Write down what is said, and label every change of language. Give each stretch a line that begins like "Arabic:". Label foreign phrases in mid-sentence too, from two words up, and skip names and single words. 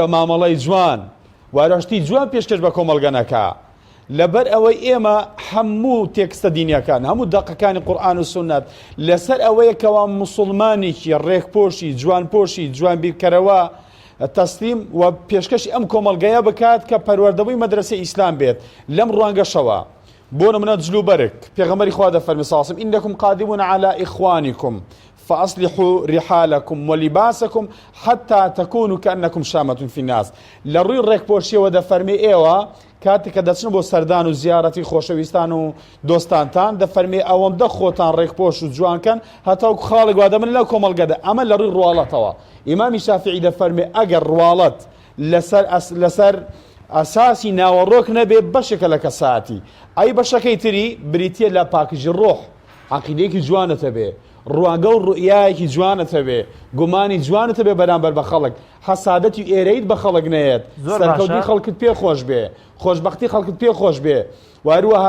Central Kurdish: مامەڵەی جوان وارەشتی جوان پێشکەش بە کۆمەڵگەنەکە لەبەر ئەوەی ئێمە هەموو تێکستە دینیەکان هەموو دەقەکانی قورئان و سونەت لەسەر ئەوەیەکەوە مسڵمانێکی ڕێکپۆشی جوانپۆشی جوان بیرکەرەوە تەسلیم و پێشکەشی ئەم کۆمەڵگەیە بکات کە پەروەردەبووی مەدرسەی ئیسلام بێت لەم ڕوانگەشەوە بۆ نمونە جلوبەرگ پێغەمبەری خوا دەفەرمێ
Arabic: صلی الله علیه و سلم ئینەکم قادمون علی ئیخوانیکم فأصلحوا رحالكم ولباسكم حتى تكونوا كأنكم شامة في الناس
Central Kurdish: لروي ڕێکپۆشی ودا فەرمی ئێوە کاتێک کە دەچن بۆ سەردان و زیارەتی خۆشەویستان و دۆستانتان دەفەرمێ ئەوەندە خۆتان ڕێکپۆش و جوانکەن هەتاوکو خاڵێک وا دەمن لەو کۆمەڵگەدا ئەمە لە ڕووی ڕواڵەتەوە ئیمامی شافعی دەفەرمێ ئەگەر ڕواڵەت لەسەر ئەساسی ناوەڕۆک نەبێ بەشێکە لە کەساتی ئەی بەشەکەی تری بریتیە لە پاکیژی ڕۆح عەقیدەیەکی جوانەتە بێ ڕوانگە و ڕوئیایەکی جوانەتە بێ گومانی جوانەتە بێ بەرامبەر بە خەڵک حەسادەتی ئێرەیت بە خەڵک نەیەت سەرکەوتنی خەڵکت پێ خۆش بێ خۆشبەختی خەڵکت پێ خۆش بێ واروەها